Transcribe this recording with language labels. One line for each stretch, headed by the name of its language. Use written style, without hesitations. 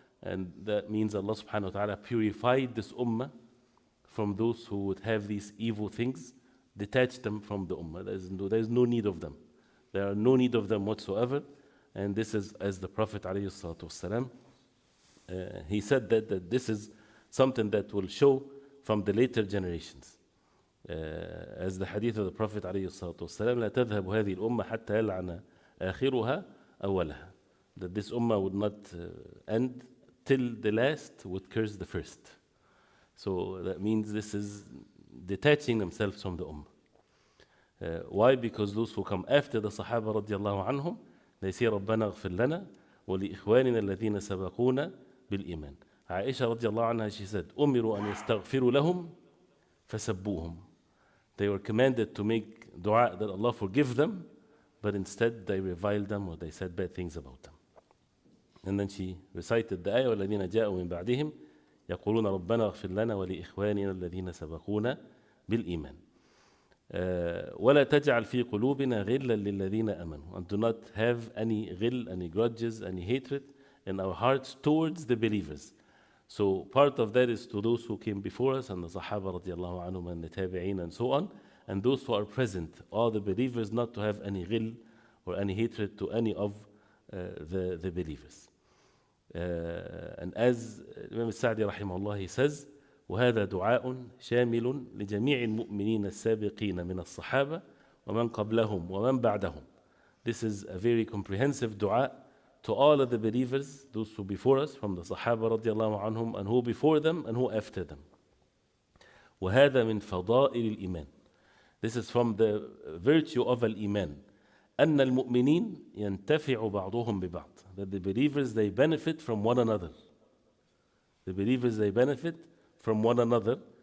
English: And that means Allah subhanahu wa ta'ala purified this ummah from those who would have these evil things, detach them from the ummah. There's no need of them. There are no need of them whatsoever. And this is, as the Prophet ﷺ, he said that this is something that will show from the later generations. As the hadith of the Prophet ﷺ,
Arabic: لا تذهب هذه الأمة حتى يلعن آخرها أولها.
English: That this ummah would not end till the last would curse the first. So that means this is detaching themselves from the ummah. Why? Because those who come after the Sahaba radiallahu anhum, they say
Arabic: ربنا اغفر لنا ولإخواننا الذين سبقونا بالإيمان. Aisha radiallahu anha,
English: she said,
Arabic: أمروا أن يستغفروا لهم فسبوهم.
English: They were commanded to make dua that Allah forgive them, but instead they reviled them, or they said bad things about them. And then she recited the ayah,
Arabic: وَالَّذِينَ جَاءُوا مِن بَعْدِهِمْ يَقُولُونَ رَبَّنَا اغْفِرْ لَنَا وَلِإِخْوَانِنَا الَّذِينَ سَبَقُونَا بِالْإِيمَانِ وَلَا تَجْعَلْ فِي قُلُوبِنَا غِلًّا لِلَّذِينَ آمَنُوا.
English: And do not have any ghil, any grudges, any hatred in our hearts towards the believers. So part of that is to those who came before us, and the Sahaba radiallahu anhum, and the Tabi'een, and so on, and those who are present, all the believers, not to have any ghil or any hatred to any of the believers. And as Imam Sa'di rahimahullah, he says,
Arabic: وهذا دعاء شامل لجميع المؤمنين السابقين من الصحابة ومن قبلهم ومن بعدهم.
English: This is a very comprehensive dua to all of the believers, those who before us, from the Sahaba radiallahu anhum, and who before them and who after them.
Arabic: وهذا من فضائل الإيمان.
English: This is from the virtue of al-Iman.
Arabic: أن المؤمنين ينتفع بعضهم ببعض.
English: That the believers, they benefit from one another. The believers, they benefit from one another.